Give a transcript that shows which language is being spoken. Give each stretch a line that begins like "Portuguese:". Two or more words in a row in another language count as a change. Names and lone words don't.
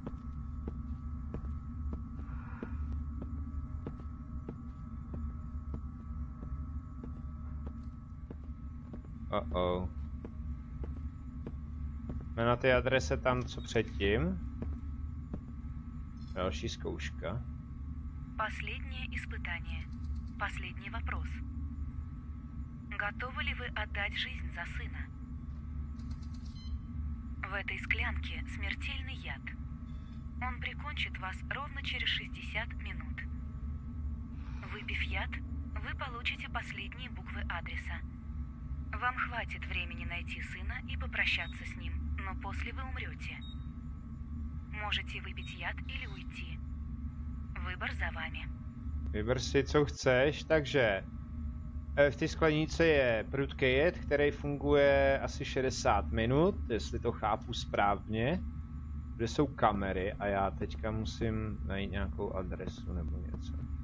Czech: Oh. Jsme na té adrese tam, co předtím. Další zkouška.
Russian: Последнее испытание. Последний вопрос. Готовы ли вы отдать жизнь за сына? В этой склянке смертельный яд. Он прикончит вас ровно через 60 минут. Выпив яд, вы получите последние буквы адреса. Вам хватит времени найти сына и попрощаться с ним, но после вы умрете. Можете выпить яд или уйти.
Czech: Vybor za vámi. Vyber si, co chceš, takže v té sklenici je prudký jed, který funguje asi 60 minut, jestli to chápu správně. Kde jsou kamery a já teďka musím najít nějakou adresu nebo něco.